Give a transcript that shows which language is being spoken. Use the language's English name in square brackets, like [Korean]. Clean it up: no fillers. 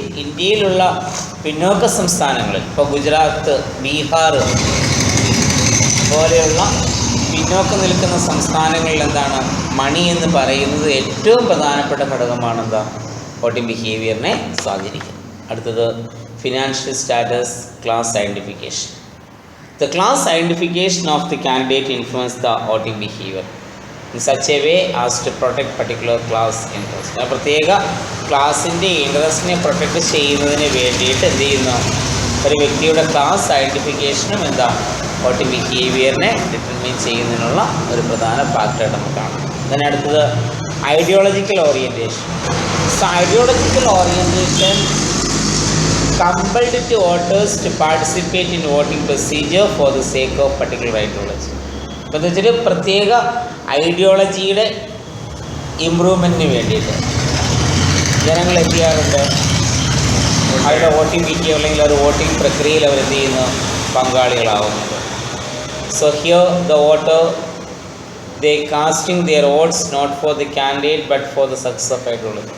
[Malayalam] ഇന്ത്യയിലുള്ള പിന്നോക്ക സംസ്ഥാനങ്ങളിൽ, ഇപ്പോൾ ഗുജറാത്ത്, ബീഹാർ പോലെയുള്ള പിന്നോക്കം നിൽക്കുന്ന സംസ്ഥാനങ്ങളിൽ എന്താണ്, മണി എന്ന് പറയുന്നത് ഏറ്റവും പ്രധാനപ്പെട്ട ഘടകമാണ് എന്താ, വോട്ടിംഗ് ബിഹേവിയറിനെ സ്വാധീനിക്കുന്നത്. അടുത്തത് [English] financial status, class identification. The class identification of the candidate influence the voting behavior in such a way as to protect particular class interest. [Malayalam] ആ പ്രത്യേക ക്ലാസിൻ്റെ ഇൻട്രസ്റ്റിനെ പ്രൊട്ടക്റ്റ് ചെയ്യുന്നതിന് വേണ്ടിയിട്ട് എന്ത് ചെയ്യുന്നു, ഒരു വ്യക്തിയുടെ ക്ലാസ് ഐഡൻറ്റിഫിക്കേഷനും എന്താ വോട്ടിംഗ് ബിഹേവിയറിനെ ഡിറ്റർമിൻ ചെയ്യുന്നതിനുള്ള ഒരു പ്രധാന ഫാക്ടറായിട്ട് നമുക്ക് കാണാം. [English] then [Malayalam] അടുത്തത് [English] Ideological orientation. So ideological orientation compelled to voters to participate in voting procedure for the sake of particular ideology. [Malayalam] അപ്പോൾ എന്ന് വെച്ചാൽ പ്രത്യേക ഐഡിയോളജിയുടെ ഇമ്പ്രൂവ്മെൻറ്റിന് വേണ്ടിയിട്ട് ജനങ്ങൾ എന്ത് ചെയ്യാറുണ്ട്, അവരുടെ വോട്ടിംഗ് ബിഹേവിയർ അല്ലെങ്കിൽ ഒരു വോട്ടിംഗ് പ്രക്രിയയിൽ അവർ എന്ത് ചെയ്യുന്നു, പങ്കാളികളാവുന്നത്. [English] So here the voter they casting their votes not for the candidate but for the success of ideology.